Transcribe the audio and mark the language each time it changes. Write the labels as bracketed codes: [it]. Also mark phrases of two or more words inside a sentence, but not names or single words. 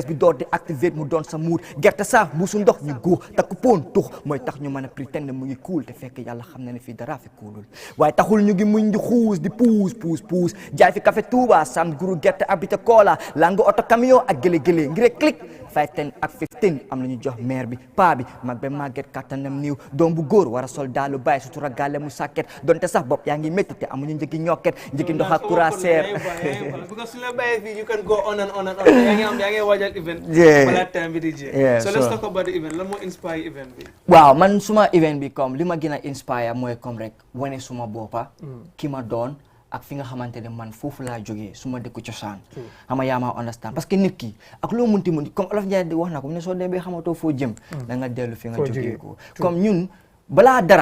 [wo] bi door di activer mu doon sa muut gerte saaf mbuusu ndox ñu góor takku poon tux mooy tax ñu mën a pretend mu ngi cool te fekk yàlla xam na ne fii dara fi coolul waaye taxul ñu ngi muñ di xuus di puus jaay fi café Touba sam guru gerte abita Kola langu oto camion ak gële ngir click 5 10 ak 15 am nañu jox maire bi paa bi mag ba màgget kattanam niiw doom bu góor war a sol daalu bàyyi sutura gàlle mu sàkket donte sax bopp yaa ngi métti te amuñu njëgi ñokket njëgi ndox ak courant [en] because [wo] su la bàyyee fii [en] you can go on and on [wo] yaa ngi waajal event balaa time bi di jeex [en] so let's talk about the event [wo] lan moo inspire event bi waaw man suma event bi comme li ma gën a inspire mooy comme rek wane suma boppa ki ma doon ak fi nga xamante ne man foofu laa jógee su ma dëkku cosaan xama yaa ma understand [fr] parce que [wo] nit ki ak loo munti comme Olof Njaay di wax na ko mu ne soo demee xamatoo foo jëm da nga dellu fi nga jógee ko comme ñun balaa